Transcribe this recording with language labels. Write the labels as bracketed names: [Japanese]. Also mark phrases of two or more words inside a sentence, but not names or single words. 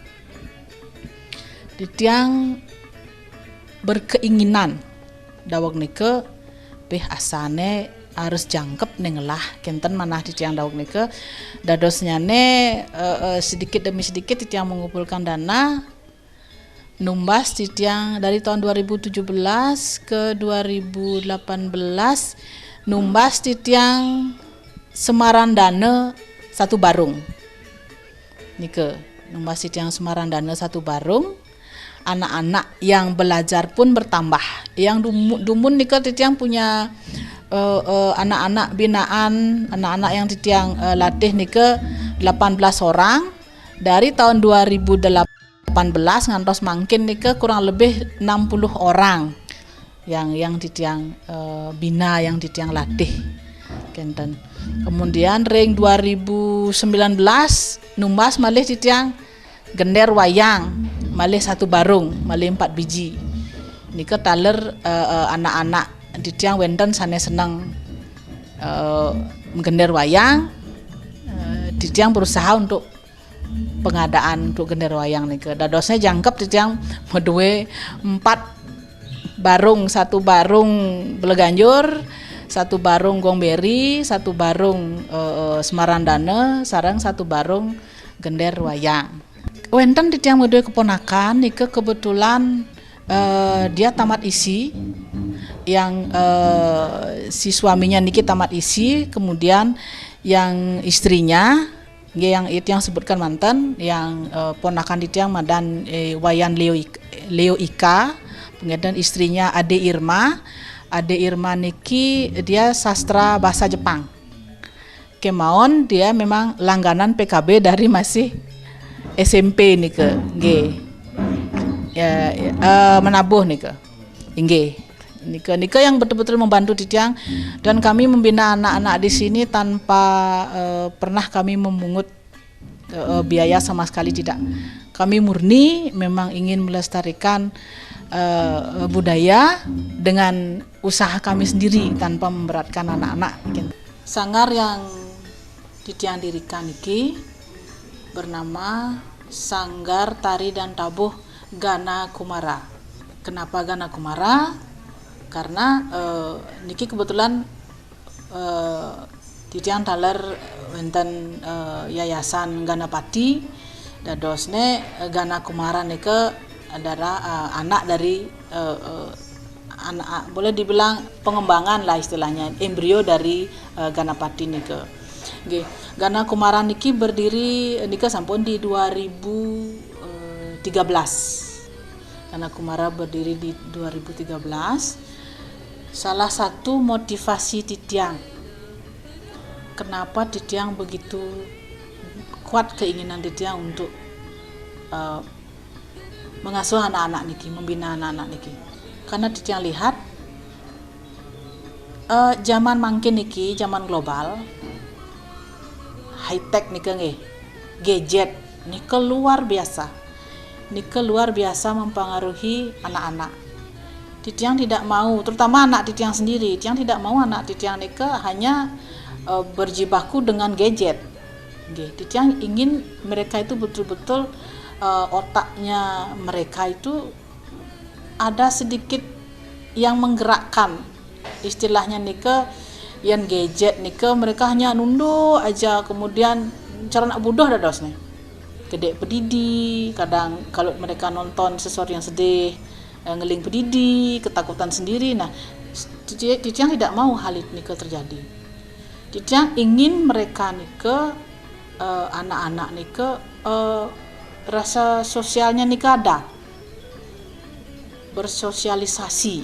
[Balinese] titiang berkeinginan dawak nika asane harus jangkep nengelah kenten manah titiang dawak nike dadosnya [Indonesian] sedikit demi sedikit [Balinese] titiang mengumpulkan dana numbas titiang [Indonesian] dari tahun 2017 ke 2018 [Balinese] numbas titiang semaran dana 1 barung nike numbas titiang semaran dana 1 barung [Indonesian] anak-anak yang belajar pun bertambah yang dumun nika titiang punya anak-anak binaan anak-anak yang titiang latih nika 18 orang dari tahun 2018 [Balinese] ngantos mangkin nika [Indonesian] kurang lebih 60 orang yang ditiang bina, yang ditiang latih kenten. [Balinese] Kemudian ring 2019 numbas malih ditiang gender wayang malih 1 barung malih 4 biji. Nika taler anak-anak ditiang wenten sane seneng gender wayang, ditiang [Indonesian] berusaha untuk pengadaan untuk [Balinese] gender wayang nika. Dadosnya jangkep ditiang medue 4 barung, 1 barung Beleganjur, 1 barung Gongberi, 1 barung Semarandane, sareng 1 barung gender wayang. Wenten ditiang medue [Indonesian] keponakan nika kebetulan dia tamat isi, yang si suaminya niki tamat isi, kemudian yang istrinya yang itu yang sebutkan mantan, yang ponakan ditiang madan Wayan Leo Ika, kemudian istrinya Ade Irma niki dia sastra bahasa Jepang. Kemaon dia memang langganan PKB dari masih SMP nike, menabuh nike, Nika yang betul-betul membantu ditiang, dan kami membina anak-anak di sini tanpa pernah kami memungut biaya sama sekali, tidak. Kami murni memang ingin melestarikan budaya dengan usaha kami sendiri tanpa memberatkan anak-anak. Sanggar yang ditiang dirikan niki bernama Sanggar Tari dan Tabuh Gana Kumara. Kenapa Gana Kumara? Karena [Balinese] niki kebetulan titiang taler wenten [Indonesian] yayasan Ganapati, dadosne Gana Kumara nika adalah anak dari anak, boleh dibilang pengembangan lah istilahnya, embrio dari Ganapati nika. Gana Kumara niki berdiri nika sampun di 2013. Gana Kumara berdiri di 2013. Salah satu motivasi titiang, kenapa titiang begitu kuat keinginan titiang untuk mengasuh anak-anak niki, membina anak-anak niki, karena titiang lihat zaman mangkin niki, zaman global, [English] high tech [Indonesian] nika nggih, gadget nika luar biasa mempengaruhi anak-anak. Titiang tidak mau, terutama anak titiang sendiri, titiang tidak mau anak titiang nika hanya berjibaku dengan gadget. Titiang ingin mereka itu betul-betul otaknya mereka itu ada sedikit yang menggerakkan. Istilahnya nika yang gadget nika mereka hanya nunduk aja, kemudian [Balinese] cara nak bodoh dah dosnya. Gede pedidi, kadang kalau mereka nonton sesuatu yang sedih, ngeling pedidi, [Indonesian] ketakutan sendiri. Nah, titiang tidak mau hal ini terjadi. Titiang ingin mereka anak-anak rasa sosialnya ada, bersosialisasi.